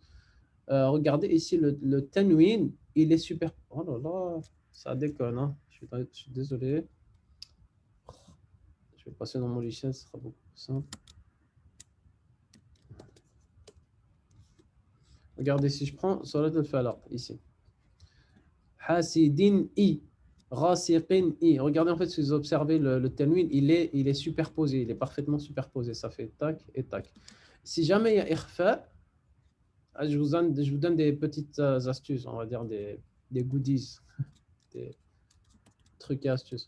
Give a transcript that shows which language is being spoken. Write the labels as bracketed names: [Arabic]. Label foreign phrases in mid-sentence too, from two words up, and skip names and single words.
[French] Regardez ici, le tanwin, il est super. Oh là là, ça déconne. Hein. Je suis désolé. Je vais passer dans mon logiciel, ce sera beaucoup plus simple. Regardez, si je prends Surat al-Falaq, ici. Hasidin i. Rasiqin i. Regardez, en fait, si vous observez le tanwin, il est superposé. Il est parfaitement superposé. Ça fait tac et tac. Si jamais il y a ikhfa, je vous donne des petites astuces, on va dire des goodies, des trucs et astuces.